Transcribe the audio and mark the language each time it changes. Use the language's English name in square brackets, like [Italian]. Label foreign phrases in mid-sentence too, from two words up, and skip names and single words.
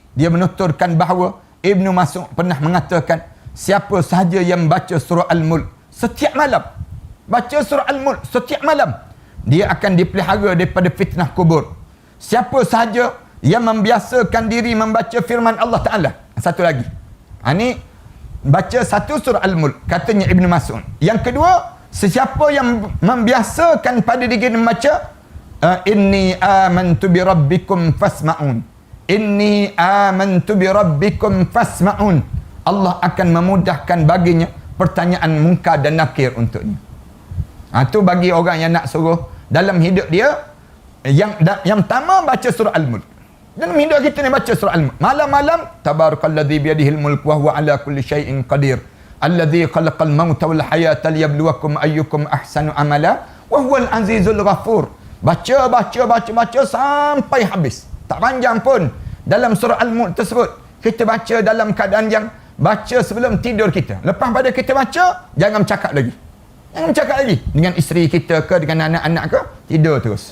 [Malay] Dia menuturkan bahawa Ibnu Mas'ud pernah mengatakan, siapa sahaja yang baca surah Al-Mulk setiap malam, baca surah Al-Mulk setiap malam, dia akan dipelihara daripada fitnah kubur. Siapa sahaja yang membiasakan diri membaca firman Allah Ta'ala. Satu lagi. Ini baca satu surah Al-Mulk, katanya Ibnu Mas'ud. Yang kedua, sesiapa yang membiasakan pada diri membaca [Arabic] إني آمنت بربكم فاسمعون. إني آمنت بربكم فاسمعون. [Malay] Allah akan memudahkan baginya pertanyaan munkar dan nakir untuknya. Itu bagi orang yang nak suruh dalam hidup dia, yang pertama baca surah Al-Mulk. Dalam hidup kita ni baca surah Al-Mulk. [Arabic] Malam-malam, تبارك الذي بيده الملك وهو على كل شيء قدير. الذي خلق الموت والحياة ليبلوكم أيكم أحسن عملا وهو العزيز الغفور. [Malay] Baca sampai habis. Tak panjang pun. Dalam surah Al-Mulk tersebut, kita baca dalam keadaan yang baca sebelum tidur kita. Lepas pada kita baca, jangan cakap lagi. Jangan cakap lagi dengan isteri kita ke, dengan anak-anak ke, tidur terus.